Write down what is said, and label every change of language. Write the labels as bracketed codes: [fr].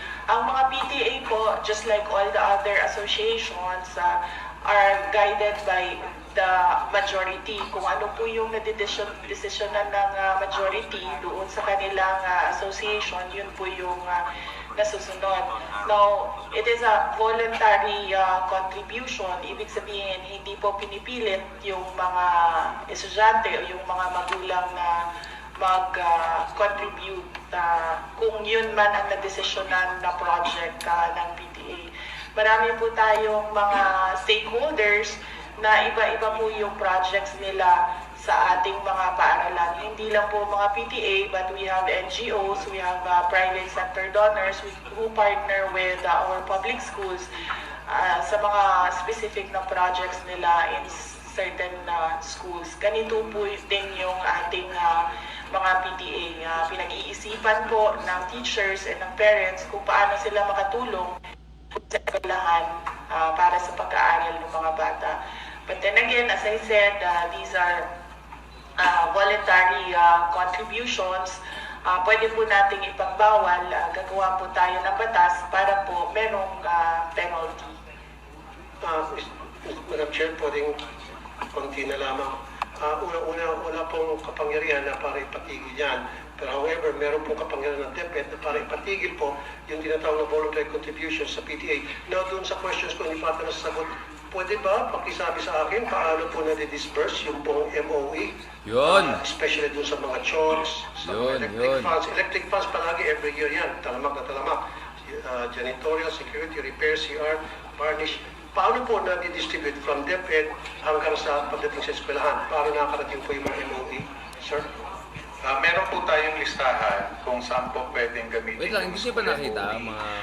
[tl] Ang mga PTA po, [en] just like all the other associations, are guided by the majority. [tl] Kung ano po yung desisyonan ng majority doon sa kanilang association, yun po yung nasusunod. [en] Now, it is a voluntary contribution. [tl] Ibig sabihin, hindi po pinipilit yung mga estudyante o yung mga magulang na mag-contribute kung yun man ang nadesisyonan na project ng PTA. Marami po tayong mga stakeholders na iba-iba po yung projects nila sa ating mga paaralan. Hindi lang po mga PTA, [en] but we have NGOs, we have private sector donors who partner with our public schools [tl] sa mga specific na projects nila [en] in certain schools. [tl] Ganito po din yung ating mga PTA. Pinag-iisipan po ng teachers and ng parents kung paano sila makatulong sa eskwelahan para sa pag-aaral ng mga bata. [en] But then again, as I said, these are voluntary contributions. [tl] Pwede po nating ipagbawal. Gagawa po tayo ng batas para po merong penalty. Madam Chair, pwedeng konti na lamang. Wala pong kapangyarihan na para ipatigil yan. Pero [en] however, [tl] meron pong kapangyarihan ng DepEd na para ipatigil po yung tinatawag na voluntary contribution sa PTA. [en] Now, [tl] doon sa questions ko, hindi pa ata nasasagot, pwede ba pakisabi sa akin paano po na-disperse yung pong MOE? Yun. [en] Especially [tl] doon sa mga chores, sa mga electric funds. Electric funds palagi [en] every year [tl] yan, talamak na talamak. [en] Janitorial, security, repair, CR, varnish. [tl] Paano po na-distribute from DepEd hanggang sa pagdating sa eskwelahan? Paano nakakarating po yung mga MOE? Sir? Meron po tayong listahan kung saan po pwedeng gamitin. Wait lang, hindi siya ba nakita mga